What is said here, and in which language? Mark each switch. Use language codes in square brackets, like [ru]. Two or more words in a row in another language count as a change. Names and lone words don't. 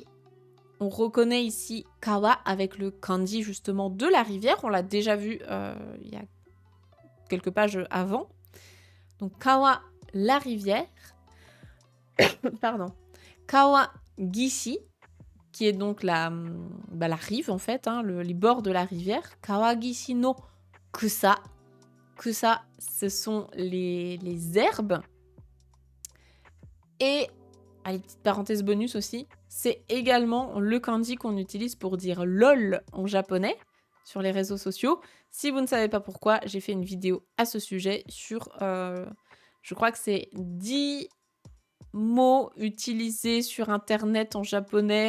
[fr] On reconnaît ici kawa avec le kanji justement de la rivière. On l'a déjà vu il y a quelques pages avant. Donc kawa, la rivière. Pardon. Kawagishi, qui est donc la rive en fait, hein, les bords de la rivière. [ja] 川岸の草。草, [fr] ce sont les herbes. Et, allez, petite parenthèse bonus aussi, c'est également le kanji qu'on utilise pour dire lol en japonais sur les réseaux sociaux. Si vous ne savez pas pourquoi, j'ai fait une vidéo à ce sujet sur, je crois que c'est 10 mots utilisés sur internet en japonais.